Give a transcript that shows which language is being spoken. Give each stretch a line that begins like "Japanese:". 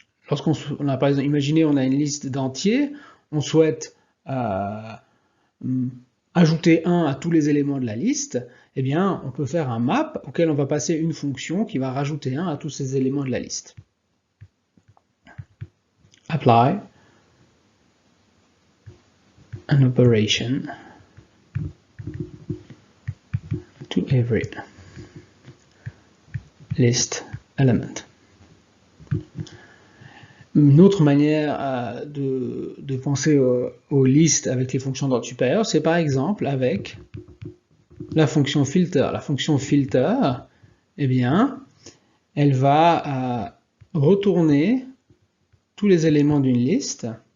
French: Lorsqu'on a par exemple, imaginez on a une liste d'entiers, on souhaite ajouter 1 à tous les éléments de la liste, eh bien on peut faire un map auquel on va passer une fonction qui va rajouter 1 à tous ces éléments de la liste.
English: Apply an operation to every list element.
French: Une autre manière de penser aux listes avec les fonctions d'ordre supérieur, c'est par exemple avec la fonction filter. La fonction filter, eh bien, elle va retourner tous les éléments d'une liste